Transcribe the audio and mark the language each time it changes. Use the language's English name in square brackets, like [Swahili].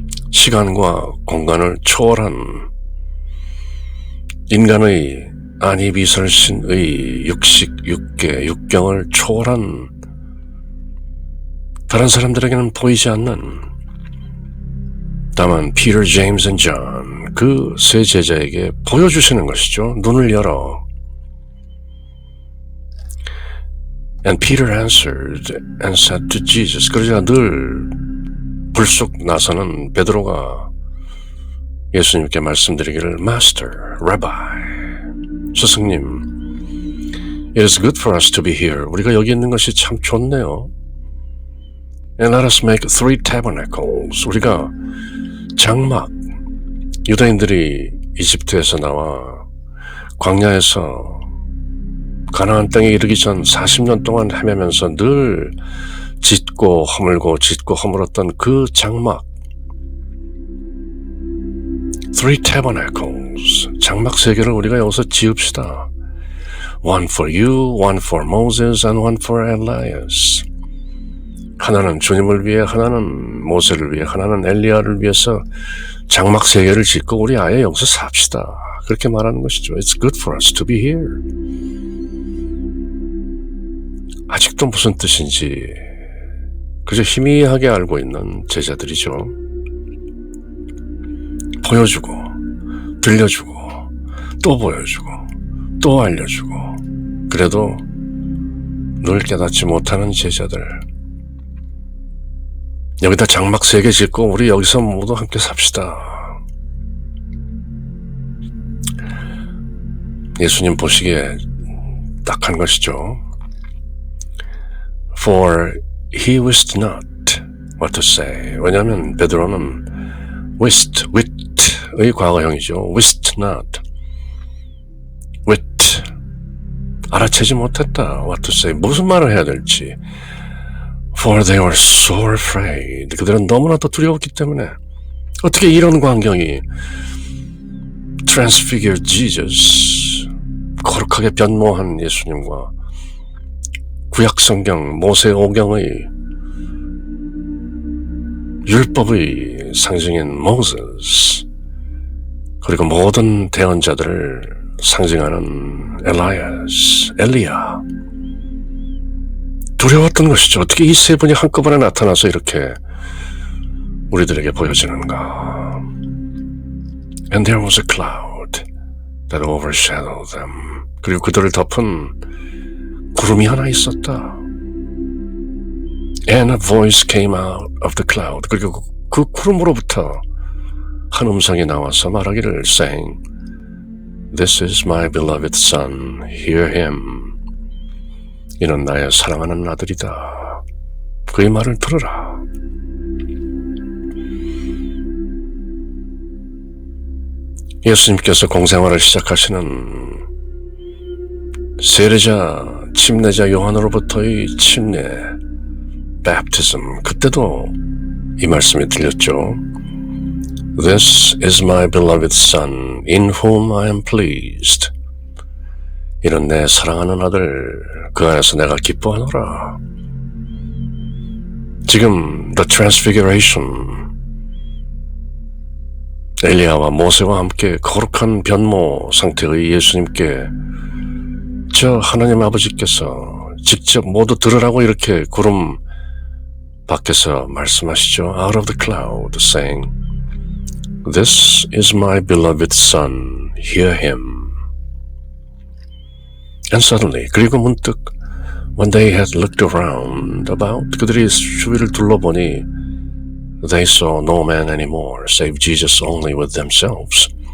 [Korean] 시간과 공간을 초월한 인간의 안이비설신의 육식, 육계, 육경을 초월한 다른 사람들에게는 보이지 않는, 다만 Peter, James and John, 그 세 제자에게 보여주시는 것이죠. 눈을 열어. [English] And Peter answered and said to Jesus. [Korean] 그러자 늘 불쑥 나서는 베드로가 예수님께 말씀드리기를 [English] Master, Rabbi, [Korean] 스승님, [English] It is good for us to be here. [Korean] 우리가 여기 있는 것이 참 좋네요. [English] And let us make 3 tabernacles. [Korean] 우리가 장막, 유다인들이 이집트에서 나와 광야에서 가나안 땅에 이르기 전 40년 동안 헤매면서 늘 짓고 허물고 짓고 허물었던 그 장막, [English] 3 tabernacles, [Korean] 장막 3개를 우리가 여기서 지읍시다. [English] One for you, one for Moses, and one for Elias. [Korean] 하나는 주님을 위해, 하나는 모세를 위해, 하나는 엘리야를 위해서 장막 3개를 짓고 우리 아예 여기서 삽시다. 그렇게 말하는 것이죠. [English] It's good for us to be here. [Korean] 아직도 무슨 뜻인지 그저 희미하게 알고 있는 제자들이죠. 보여주고 들려주고 또 보여주고 또 알려주고 그래도 늘 깨닫지 못하는 제자들. 여기다 장막 3개 짓고 우리 여기서 모두 함께 삽시다. 예수님 보시기에 딱한 것이죠. [English] For he wist not what to say. [Korean] 왜냐하면 베드로는 wit의 과거형이죠. [English] wist not. wit. [Korean] 알아채지 못했다. [English] what to say. [Korean] 무슨 말을 해야 될지. [English] For they were so afraid. [Korean] 그들은 너무나도 두려웠기 때문에 어떻게 이런 광경이 [English] transfigured Jesus, [Korean] 거룩하게 변모한 예수님과 구약성경 모세오경의 율법의 상징인 Moses, 그리고 모든 대언자들을 상징하는 엘리야, 두려웠던 것이죠. 어떻게 이 3분이 한꺼번에 나타나서 이렇게 우리들에게 보여지는가. [English] And there was a cloud that overshadowed them. [Korean] 그리고 그들을 덮은 구름이 하나 있었다. [English] And a voice came out of the cloud. [Korean] 그리고 그 구름으로부터 한 음성이 나와서 말하기를 [English] saying, This is my beloved son, hear him. [Korean] 이는 나의 사랑하는 아들이다. 그의 말을 들으라. 예수님께서 공생활을 시작하시는 세례자, 침례자 요한으로부터의 침례, baptism, 그때도 이 말씀이 들렸죠. [English] This is my beloved son, in whom I am pleased. [Korean] 이는 내 사랑하는 아들, 그 안에서 내가 기뻐하노라. 지금 The Transfiguration, 엘리야와 모세와 함께 거룩한 변모 상태의 예수님께 저 하나님 아버지께서 직접 모두 들으라고 이렇게 구름 밖에서 말씀하시죠. [English] Out of the cloud, saying, This is my beloved son, hear him. And suddenly, [Korean] 그리고 문득 [English] when they had looked around about, [Korean] 그들이 주위를 둘러보니 [English] they saw no man anymore, save Jesus only with themselves.